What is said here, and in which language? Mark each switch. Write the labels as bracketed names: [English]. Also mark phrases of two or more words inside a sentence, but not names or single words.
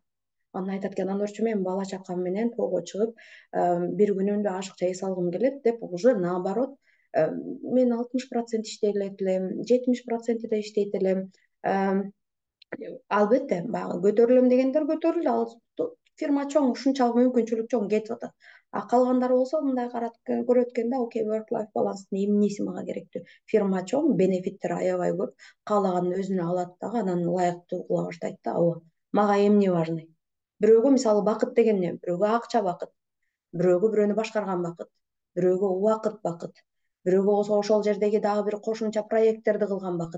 [Kyrgyz] Анан айтат экен, Анурчу, мен бала чакам менен тоого чыгып, бир күнүмдү ашыкча эс алгым келет деп, [Russian] уже наоборот, [Kyrgyz] мен 60% иштей элем, 70%де иштейт элем. Албетте, баягы көтөрүлөм дегендер көтөрүлдү. Ал фирма чоң, ушунчалык мүмкүнчүлүк чоң, кетип атат. Калгандары болсо мындай карап көрөт экен да, окей, [English] work life balance'дын [Kyrgyz] эмнеси мага керектүү? Фирма чоң, бенефиттер аябай көп, каалаганын өзүнө алат дагы, анан ылайыктуу кыла баштайт да. Ооба, мага эмне важный? Бирөөгө мисалы бакыт деген эмне? Бирөөгө акча бакыт, бирөөгө бирөөнү башкарган бакыт, бирөөгө убакыт бакыт, бирөөгө болсо ошол жердеги дагы бир кошумча проекттерди кылган бакыт.